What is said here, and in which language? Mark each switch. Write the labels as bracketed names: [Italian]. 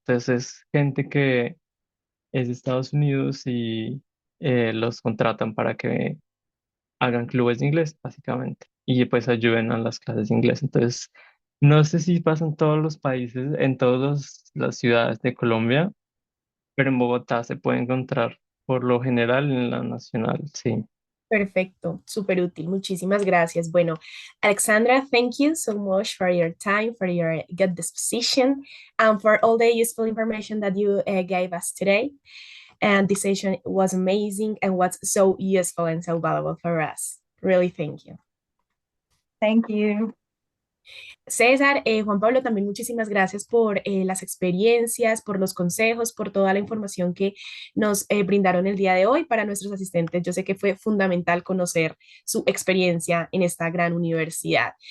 [Spanish] Entonces, es gente que es de Estados Unidos y los contratan para que hagan clubes de inglés, básicamente, y pues ayuden a las clases de inglés. Entonces, no sé si pasa en todos los países, en todas las ciudades de Colombia, pero en Bogotá se puede encontrar por lo general en la nacional, sí. Perfecto, súper útil. Muchísimas gracias. [English] Bueno, Alexandra, thank you so much for your time, for your good disposition, and for all the useful information that you gave us today. And this session was amazing and was so useful and so valuable for us. Really, thank you. Thank you. [Spanish] César, Juan Pablo, también muchísimas gracias por las experiencias, por los consejos, por toda la información que nos brindaron el día de hoy para nuestros asistentes. Yo sé que fue fundamental conocer su experiencia en esta gran universidad.